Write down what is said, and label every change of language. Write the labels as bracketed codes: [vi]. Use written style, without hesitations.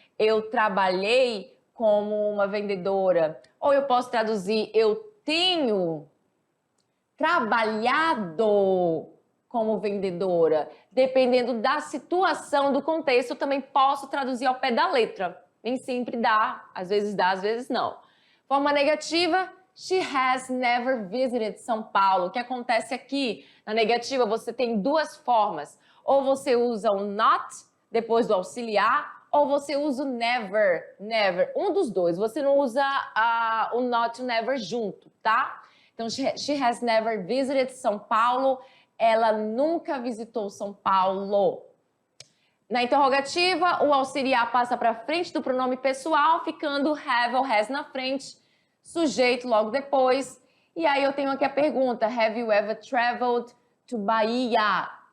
[pt] Eu trabalhei como uma vendedora. Ou eu posso traduzir, eu tenho trabalhado como vendedora. Dependendo da situação, do contexto, eu também posso traduzir ao pé da letra. Nem sempre dá, às vezes não. Forma negativa, [en] she has never visited São Paulo. [pt] O que acontece aqui? Na negativa, você tem duas formas. Ou você usa o not depois do auxiliar, ou você usa o never, um dos dois. Você não usa o not e o never junto, tá? [en] Então, she has never visited São Paulo. [pt] Ela nunca visitou São Paulo. Na interrogativa, o auxiliar passa para frente do pronome pessoal, ficando have ou has na frente, sujeito logo depois. E aí eu tenho aqui a pergunta, [en] have you ever traveled to Bahia?